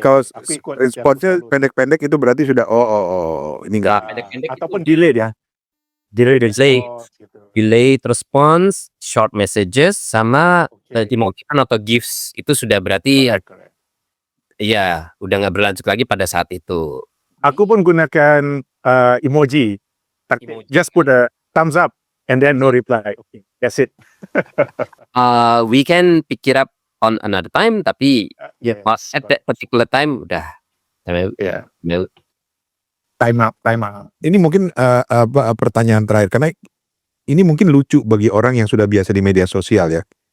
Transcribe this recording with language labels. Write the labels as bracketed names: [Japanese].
[Indonesian] Kalau responsnya pendek-pendek itu berarti sudah ini enggak. Pendek-pendek Ataupun delay ya. Delay. Delayed response, short messages sama emoticon atau GIFs itu sudah berarti ya udah nggak berlanjut lagi pada saat itu. Aku pun gunakan emoji. [English] Just put a thumbs up and then no reply. Okay, that's it. We can pick it up on another time tapi Yes. at that particular time udah Yeah. Time out. [Indonesian] Ini mungkin pertanyaan terakhir karena ini mungkin lucu bagi orang yang sudah biasa di media sosial ya.